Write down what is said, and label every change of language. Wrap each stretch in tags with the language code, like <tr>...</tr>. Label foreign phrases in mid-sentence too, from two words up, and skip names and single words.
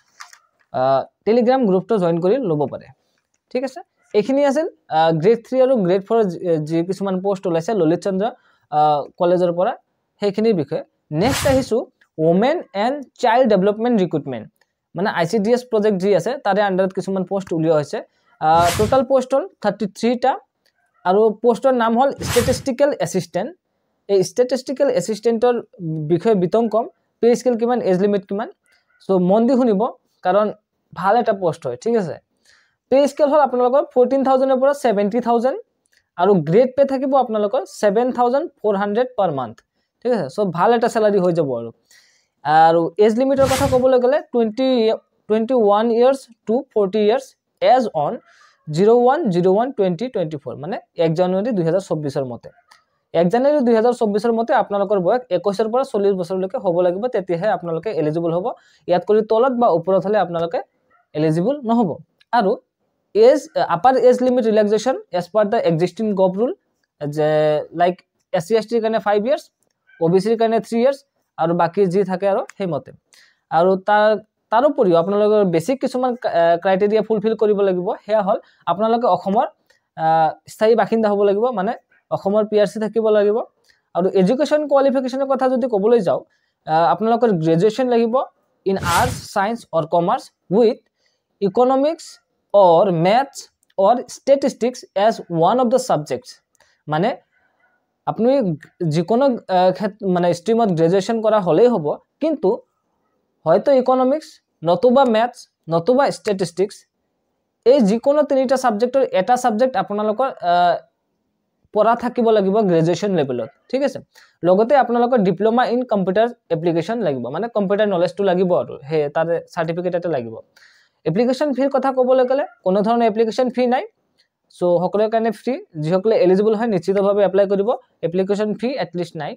<as>টেলিগ্ৰাম গ্ৰুপটো জয়েন কৰি লব পাৰে ঠিক আছে এখিনি আছিল গ্ৰেড 3 আৰু গ্ৰেড 4 যি কিছুমান পোষ্ট ওলাইছে ললিত চন্দ্ৰ কলেজৰ পৰা সেইখিনিৰ বিষয়ে নেক্সট আহিছো</as> <en>Women and Child Development Recruitment</en> <as>মানে</as> <en>ICDS project</en> <as>যি আছে তাৰে আন্ডাৰত কিছুমান পোষ্ট উলিওৱা হৈছে</as> <en>total post</en> <as>হল 33 টা আৰু পোষ্টৰ নাম হল</as> <en>statistical assistant</en> <as>এই স্ট্যাটিস্টিক্যাল অ্যাসিস্ট্যান্টৰ বিষয়ে বিতং কম</as> <en>pay scale</en> <as>কিমান</as> <en>age limit</en> <as>কিমান সো মন দি শুনিব কাৰণ ভাল এটা পোষ্ট হয় ঠিক আছে</as> <en>pay scale</en> <as>হল আপোনালোকৰ 14000 ৰ পৰা 70000 আৰু</as> <en>grade pay</en> <as>থাকিব আপোনালোকৰ 7400</as> <en>per month</en> <as>ঠিক আছে সো ভাল এটা স্যালাৰি হৈ যাব আৰু এজ লিমিটৰ কথা ক'বলৈ গলে</as> <en>21 years to 40 years as on 01/01/2024</en> <as>মানে 1 জানুৱাৰী 2024 ৰ মতে 1 জানুৱাৰী 2024 ৰ মতে আপোনালোকৰ বয়স 21 ৰ পৰা 40 বছৰলৈকে হ'ব লাগিব তেতিয়াহে আপোনালোকে এলিজিবল হ'ব ইয়াত কৰি তলত বা ওপৰত হলে আপোনালোকে এলিজিবল নহব আৰু</as> <en>age upper age limit relaxation as per the existing gov rule like SC ST</en> <as>কাৰণে</as> <en>5 years</en> <as>OBC কাৰণে</as> <en>3 years</en> <as>আৰু বাকি যি থাকে আৰু হেমতে আৰু তাৰ উপৰিও আপোনালোকৰ বেসিক কিছুমান ক্ৰাইটেৰিয়া ফুলফিল কৰিব লাগিব হেয়া হল আপোনালোকে অসমৰ স্থায়ী বাসিন্দা হ'ব লাগিব মানে অসমৰ পিআৰসি থাকিব লাগিব আৰু এডুকেশন কোৱালিফিকেশনৰ কথা যদি ক'বলৈ যাও আপোনালোকৰ গ্ৰেজুৱেচন লাগিব</as> <en>in arts science or commerce with economics or maths or statistics as one of the subjects</en> <as>মানে আপনি যিকোনো মানে স্ট্রিমত গ্ৰেজুৱেচন কৰা হলেই হ'ব কিন্তু হয়তো ইকোনমিক্স নতুবা ম্যাথছ নতুবা স্ট্যাটিস্টিক্স এই যিকোনো তিনিটা সাবজেক্টৰ এটা সাবজেক্ট আপোনালোকৰ পঢ়া থাকিব লাগিব গ্ৰেজুৱেচন লেভেলত ঠিক আছে লগতে আপোনালোকৰ</as> <en>diploma in computer application</en> <as>লাগিব মানে কম্পিউটাৰ নলেজটো লাগিব আৰু হে তাৰ সাৰ্টিফিকেট এটা লাগিব এপ্লিকেশন ফিৰ কথা ক'বলৈ গলে কোনো ধৰণৰ</as> <en>application fee</en> <as>নাই সো সকলোৰ কাৰণে ফ্ৰী যিসকলে এলিজিবল হয় নিশ্চিতভাৱে এপ্লাই কৰিব</as> <en>application fee atleast</en> <as>নাই</as>